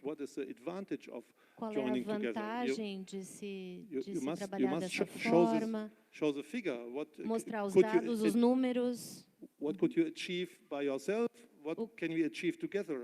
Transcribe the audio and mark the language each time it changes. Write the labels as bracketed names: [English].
[English] What is the advantage of joining together? [Portuguese] Qual é a vantagem de se trabalhar dessa forma? [English] Show the figure. [Portuguese] Mostrar os dados, os números. [English] What could you achieve by yourself? What can we achieve together?